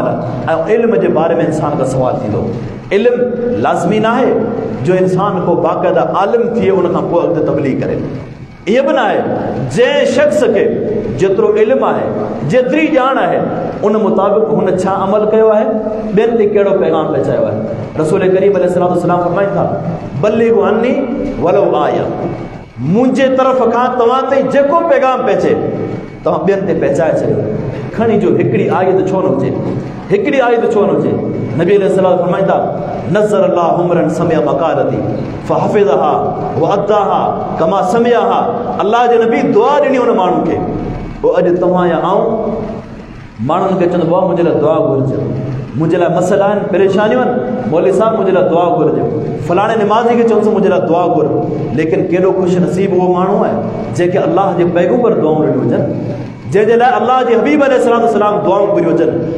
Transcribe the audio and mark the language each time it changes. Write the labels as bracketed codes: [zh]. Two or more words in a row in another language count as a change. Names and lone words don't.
[sd] ऐं इल्म जे बारे में इंसान खां सुवाल थींदो। इल्म लाज़मी न आहे जो इंसान को बाक़ाइदा आलिम थिए उन खां पोइ अॻिते तबलीग करे। इहो बि न आहे जंहिं शख़्स खे जेतिरो इल्मु आहे, जेतिरी ॼाण आहे, उन मुताबिक़ हुन छा अमल कयो आहे, ॿियनि ते कहिड़ो पैगाम पहुचायो आहे। रसूल करीम अलैहिस्सलाम फरमाइनि था, [ar] بلغوا عني ولو آية. [sd] मुंहिंजे तरफ़ खां तव्हां ताईं जेको पैगाम पहुचे तव्हां ॿियनि ते पहुचाए छॾियो। खणी जो हिकिड़ी आयत छो न हुजे, हिकिड़ी आयत छो न हुजे। नबी अलैहिस्सलाम फरमाईंदा, [ar] نضر الله امرأ سمع مقالتي فحفظها وأداها كما سمعها. [sd] अल्लाह जे नबी दुआ ॾिनी उन माण्हू खे। पोइ अॼु तव्हां या आऊं माण्हुनि खे चवंदो बाबा मुंहिंजे लाइ दुआ घुरिजे, मुंहिंजे लाइ मसइला आहिनि, परेशानियूं आहिनि, मौलवी साहब मुंहिंजे लाइ दुआ घुरिजे, फलाणे निमाज़ी खे चवंदुसि मुंहिंजे लाइ दुआ घुर। लेकिन केॾो ख़ुशि नसीब उहो माण्हू आहे जंहिंखे अल्लाह जे पैगम्बर दुआऊं ॾिनियूं हुजनि, जंहिंजे लाइ अल्लाह जे हबीब अलैहिस्सलाम दुआऊं घुरियूं हुजनि।